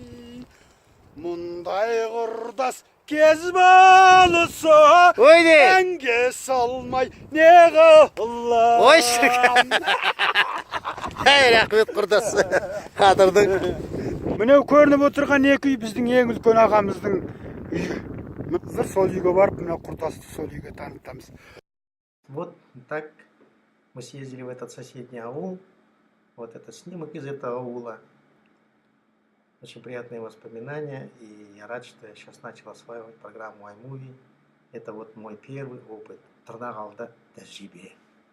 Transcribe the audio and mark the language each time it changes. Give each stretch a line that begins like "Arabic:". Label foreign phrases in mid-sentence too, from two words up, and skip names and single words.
Kazakh: Мұндай құрдас кез болса, әнге салмай не қылам. Ой, шіркін. Рахмет құрдас. Қадырдың. Мынау көрініп отырған екі үй біздің ең үлкен ағамыздың үйі. Біз сол үйге барып, мына құрдасты сол үйге танытамыз.
Russian: Вот так мы съездили в этот соседний аул. Вот это снимок из этого аула. Очень приятные воспоминания. И я рад, что я сейчас начал осваивать программу iMovie. Это вот мой первый опыт.
Kazakh: Тырнақ алды тәжірибе.